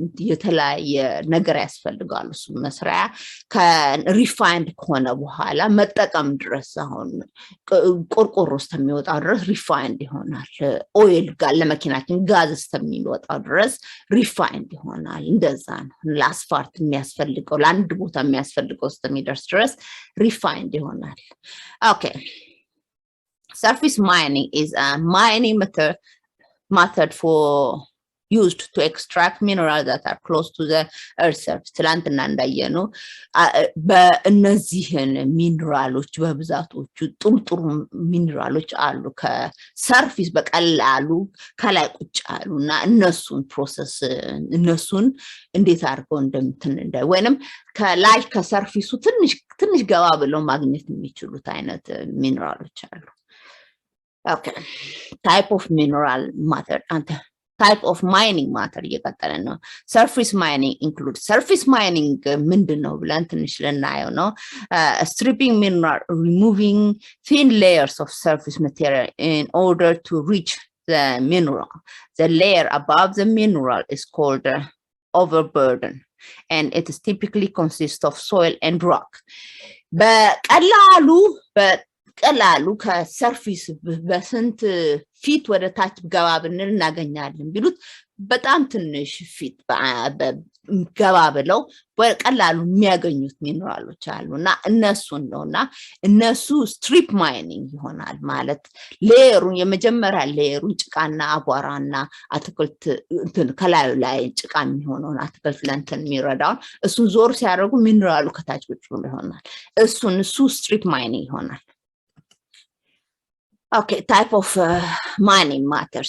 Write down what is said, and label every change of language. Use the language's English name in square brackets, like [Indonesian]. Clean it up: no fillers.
[Amharic] የተለያየ ነገር ያስፈልጋል እሱ መስሪያ ከሪፋይንድ ከሆነ በኋላ መጠቀም ድረስ አሁን ቆርቆሮ ውስጥ የሚወጣው ድረስ ሪፋይንድ ይሆናል ኦይል ጋር ለመኪናችን ጋዝ እስከሚወጣው ድረስ ሪፋይንድ ይሆናል እንደዛ ነው ለአስፋልት የሚያስፈልገው ለአንድ ቦታ የሚያስፈልገው እስከሚደርስ ድረስ ሪፋይንድ ይሆናል ኦኬ [English] surface mining is a mining method for used to extract minerals that are close to the earth surface. [Amharic] ትላንትና እንዳየነው በእነዚህን ሚነራሎች በብዛቶቹ ጥሩ ሚነራሎች አሉ ከሰርፊስ በቀላሉ ከላይ ቁጭ አሉና እነሱን እንዴት አድርገው እንደምትነዳ ወይንም ከላይ ከሰርፊሱ ትንሽ ገባ ብለው ማግኘት የሚችሉት አይነት ሚነራሎች አሉ። [English] Okay, type of mineral matter and type of mining matter [Amharic] እየቀጠለ ነው። [English] surface mining includes surface mining [Amharic] ምንድነው ብለን ትንሽ ልናየው ነው። [English] stripping mineral, removing thin layers of surface material in order to reach the mineral. The layer above the mineral is called overburden and it is typically consists of soil and rock. [Amharic] በቀላሉ ከሰርፊስ በስንት ፊት ወደ ታች ገባ ብንል እናገኛለን ቢሉት በጣም ትንሽ ፊት ገባ ብለው በቀላሉ የሚያገኙት ሚነራሎች አሉና እነሱን ነውና እነሱ ስትሪፕ ማይኒንግ ይሆናል ማለት ሌየሩን የመጀመሪያ ሌየሩን ጭቃና አቧራና አትክልት ከላዩ ላይ ጭቃ የሚሆነውን አትክልት ለእንትን የሚረዳውን እሱን ዞር ሲያደርጉ ሚነራሉ ከታች ብቻ ይሆናል እሱ ስትሪፕ ማይኒንግ ይሆናል። [English] Okay, type of mining matter.